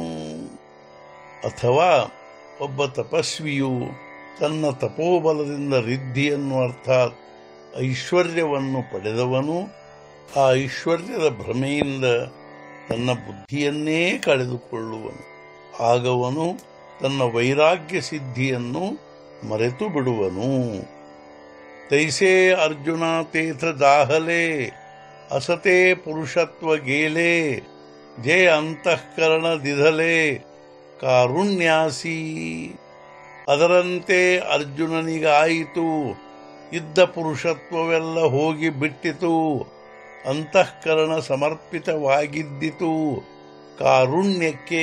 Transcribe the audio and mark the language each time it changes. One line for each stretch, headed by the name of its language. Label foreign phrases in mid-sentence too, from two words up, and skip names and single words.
Kannada: ಅಥವಾ ಒಬ್ಬ ತಪಸ್ವಿಯು ತನ್ನ ತಪೋಬಲದಿಂದ ರಿದ್ಧಿಯನ್ನು ಅರ್ಥಾತ್ ಐಶ್ವರ್ಯವನ್ನು ಪಡೆದವನು ಆ ಐಶ್ವರ್ಯದ ಭ್ರಮೆಯಿಂದ ತನ್ನ ಬುದ್ಧಿಯನ್ನೇ ಕಳೆದುಕೊಳ್ಳುವನು, ಆಗವನು ತನ್ನ ವೈರಾಗ್ಯ ಸಿದ್ಧಿಯನ್ನು ಮರೆತು ಬಿಡುವನು।
Marathi: तैसे अर्जुन तेथ दाहले असते पुरुषत्व गेले जे अंतःकरण दिधले कारुण्यासी।
Kannada: ಅದರಂತೆ ಅರ್ಜುನನಿಗಾಯಿತು, ಇದ್ದ ಪುರುಷತ್ವವೆಲ್ಲ ಹೋಗಿ ಬಿಟ್ಟಿತು, ಅಂತಃಕರಣ ಸಮರ್ಪಿತವಾಗಿದ್ದಿತು ಕಾರುಣ್ಯಕ್ಕೆ।